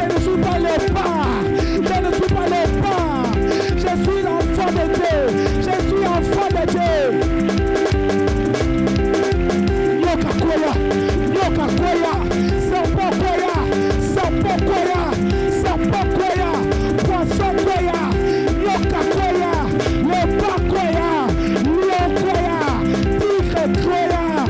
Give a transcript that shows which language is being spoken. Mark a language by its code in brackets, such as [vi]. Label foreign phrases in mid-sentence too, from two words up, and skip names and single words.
[fr] ne suis pas léopard, je ne suis pas léopard, je suis l'enfant de Dieu, je suis enfant de Dieu. [ln] Nyoka koya, serpent koya, poisson koya, nyoka koya, léopard koya, lion koya, tigre koya.